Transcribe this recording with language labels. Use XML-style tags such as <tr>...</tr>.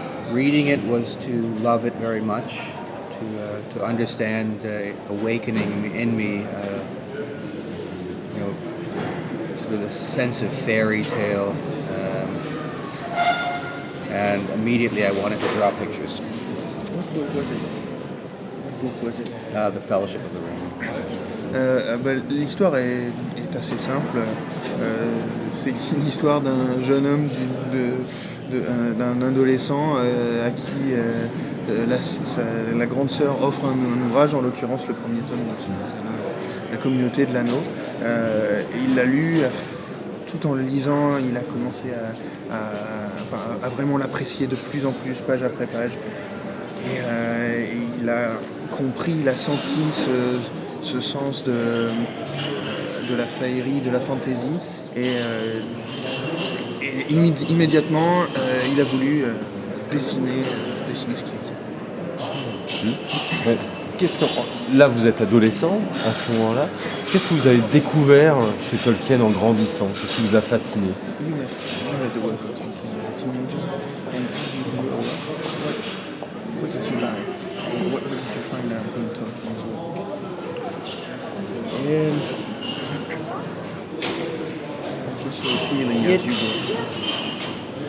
<en>Reading it was to love it very much, to understand awakening in me, sort of the sense of fairy tale. And immediately I wanted to draw pictures. What book was it? What book was it? The Fellowship of the Ring.</en> <fr>L'histoire est assez simple. C'est une histoire d'un jeune homme, d'un adolescent à qui la grande sœur offre un ouvrage, en l'occurrence le premier tome de la communauté de l'anneau. Il l'a lu, tout en le lisant, il a commencé à vraiment l'apprécier de plus en plus, page après page. Et il a compris, il a senti ce sens de la féerie, de la fantaisie. Et immédiatement, il a voulu dessiner ce qu'il faisait. Là, vous êtes adolescent à ce moment-là. Qu'est-ce que vous avez découvert chez Tolkien en grandissant? Qu'est-ce qui vous a fasciné?</fr> <en>You read the work of Tolkien as a teenager, and as you grew older, what did you like? What did you find out in Tolkien's work? What's so appealing as you grew?</en>